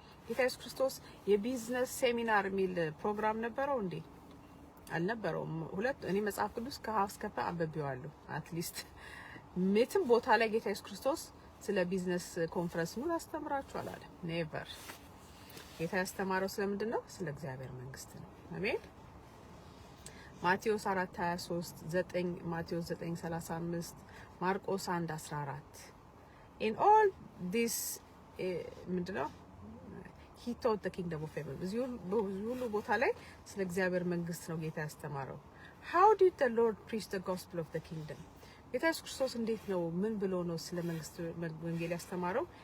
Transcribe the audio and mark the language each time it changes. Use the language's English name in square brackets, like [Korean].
[Amharic] ጌታ ኢየሱስ ክርስቶስ የቢዝነስ ሴሚናር የሚል ፕሮግራም ነበረው እንዴ? አልነበረውም። እኔ መጽሐፍ ቅዱስ ከሀፍ እስከ ፐ አንብቤዋለሁ። አትሊስት ምንም ቦታ ላይ ጌታ ኢየሱስ ክርስቶስ ስለ ቢዝነስ ኮንፈረንስ ነው ያስተምራችኋል አለ። ኔቨር። ጌታ ያስተማረው ስለምንድን ነው? ስለ እግዚአብሔር መንግስት ነው። አሜን። [English] ማቴዎስ 4:23 9 ማቴዎስ 9:35 ማርቆስ 1:14 in all this [Amharic] ምንድነው [English] he taught the kingdom of heaven [Amharic] ብዙ ቦታ ላይ ስለ እግዚአብሔር መንግስት ነው ጌታ ያስተማረው። [English] how did the Lord preach the gospel of the kingdom? [Amharic] ጌታ ኢየሱስ ክርስቶስ እንዴት ነው ምን ብሎ ነው ስለ መንግስት ወንጌል ያስተማረው?